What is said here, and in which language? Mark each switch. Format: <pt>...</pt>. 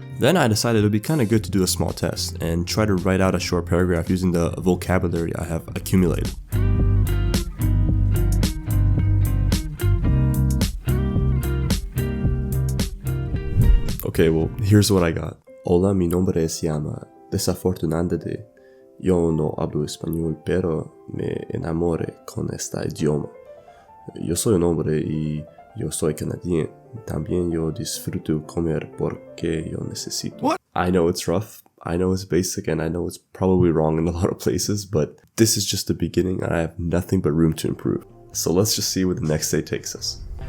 <en>Then I decided it would be kind of good to do a small test and try to write out a short paragraph using the vocabulary I have accumulated. Okay, well, here's what I got.</en> <es>Hola, mi nombre es Yama. Desafortunadamente, yo no hablo español, pero me enamoré con este idioma. Yo soy un hombre y yo soy canadiense. También yo disfruto comer porque yo necesito.</es> <en>What? I know it's rough, I know it's basic, and I know it's probably wrong in a lot of places, but this is just the beginning and I have nothing but room to improve. So let's just see where the next day takes us.</en>